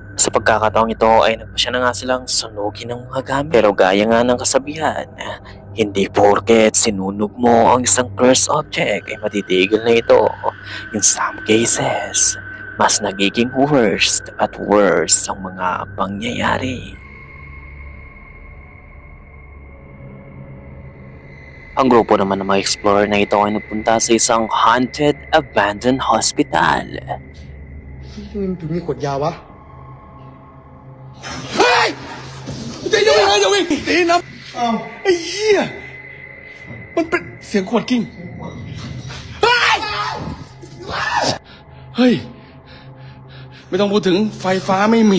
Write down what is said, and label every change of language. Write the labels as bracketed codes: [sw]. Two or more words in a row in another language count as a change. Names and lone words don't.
[tl] sa pagkakataong ito ay nagpasya na nga silang sunugin ng mga gamit. Pero gaya nga ng kasabihan, hindi porket sinunog mo ang isang [en] cursed object [tl] ay matitigil na ito. [en] In some cases, [tl] mas nagiging worst at worse ang mga pangyayari. Ang grupo naman ng mga explorer na ito ay nagpunta sa isang [en] haunted abandoned hospital. [th] มันถึงมีขวดยาวะ ตีจะวิ่งจะวิ่งตีน้ำไอ้เหี้ยมันเป็นเสียงขวดกิ้งเฮ้ยไม่ต้องพูดถึงไฟฟ้าไม่มี